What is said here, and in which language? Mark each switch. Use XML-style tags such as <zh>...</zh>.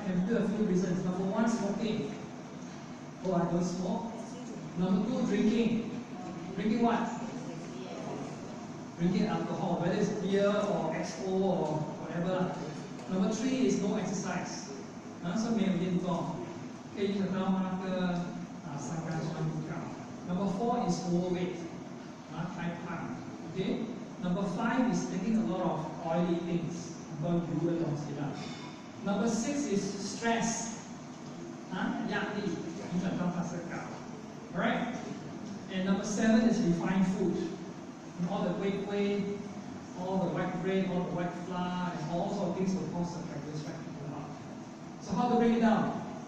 <en>Can do a few reasons. Number one, smoking. Oh, I don't smoke. Number two, drinking. Drinking what? Drinking alcohol, whether it's beer or XO or whatever. Number three is no exercise.</en> <zh>So 没有运动，可以影响到那个三肝酸高。</zh> <en>Number four is overweight,</en> <zh>太胖。</zh> <en>Okay. Number five is taking a lot of oily things,</en> <zh>很多油的东西啦。</zh> <en>Number six is stress,</en> <zh>压力影响到它是高。</zh> <en>Alright. And number seven is refined food. All the whey, all the white bread, all the white flour, and all sorts of things will cause the triglyceride to go up. So how to break it down?</en>